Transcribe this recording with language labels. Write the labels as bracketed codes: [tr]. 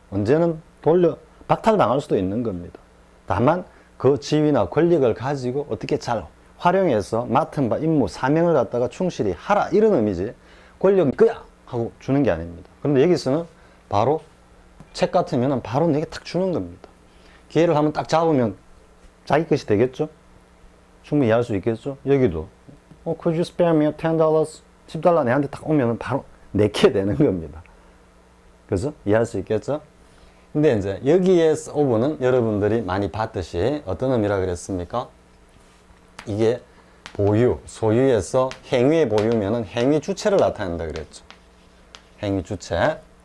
[ko] 언제는 박탈당할 수도 있는 겁니다. 다만 그 지위나 권력을 가지고 어떻게 잘 활용해서 맡은 바 임무 사명을 갖다가 충실히 하라 이런 의미지 권력이 그야 하고 주는 게 아닙니다. 그런데 여기서는 바로 책 같으면 바로 내게 탁 주는 겁니다. 기회를 한번 딱 잡으면 자기 것이 되겠죠? 충분히 이해할 수 있겠죠? 여기도 [en] Could you spare me $10? [ko] $10 내한테 딱 오면 바로 내게 되는 겁니다. 그죠? 이해할 수 있겠죠? 근데 이제 여기에서 오브는 여러분들이 많이 봤듯이 어떤 의미라 그랬습니까? 이게 보유, 소유에서 행위의 보유면은 행위 주체를 나타낸다 그랬죠. 행위 주체.